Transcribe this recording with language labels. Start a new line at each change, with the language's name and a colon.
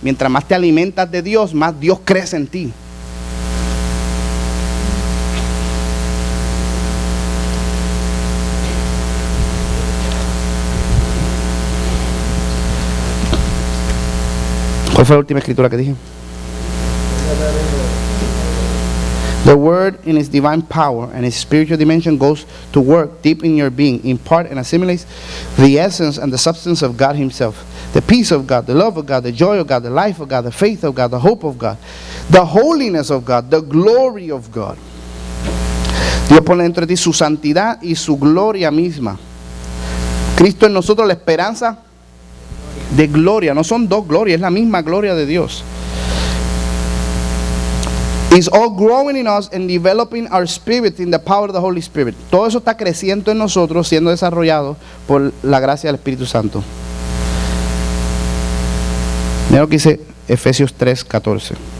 Spanish: Mientras más te alimentas de Dios, más Dios crece en ti. ¿Cuál fue la última escritura que dije?
English: The word in its divine power and its spiritual dimension goes to work deep in your being, in part and assimilates the essence and the substance of God Himself. The peace of God, the love of God, the joy of God, the life of God, the faith of God, the hope of God, the holiness of God, the glory of God.
Spanish: Dios pone dentro de ti su santidad y su gloria misma. Cristo en nosotros, la esperanza de gloria. No son dos glorias, es la misma gloria de Dios.
English: It's all growing in us and developing our spirit in the power of the Holy Spirit.
Spanish: Todo eso está creciendo en nosotros, siendo desarrollado por la gracia del Espíritu Santo. Mira lo que dice Efesios 3:14.